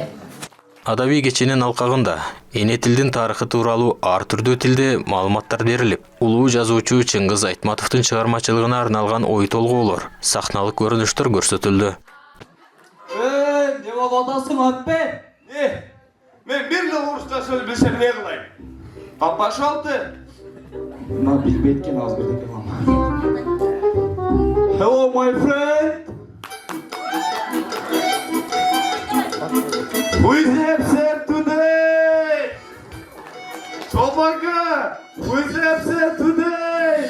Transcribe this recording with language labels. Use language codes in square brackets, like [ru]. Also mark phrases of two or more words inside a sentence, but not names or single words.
[ky] Адабий кеченин алкагында эне тилдин тарыхы тууралуу ар түрдүү тилде маалыматтар берилип, улуу жазуучу Чыңгыз Айтматовдун чыгармачылыгына арналган ой толгоолор, сахналык көрүнүштөр көрсөтүлдү. Не болуп атасың аппе? Мен бир эле орусча сөз билсем эмне кылайын? Папаша алты. Мына билбейт экен азыр декен мама. [en] Hello my friend. Who is upset today? Чолбака, who is upset today?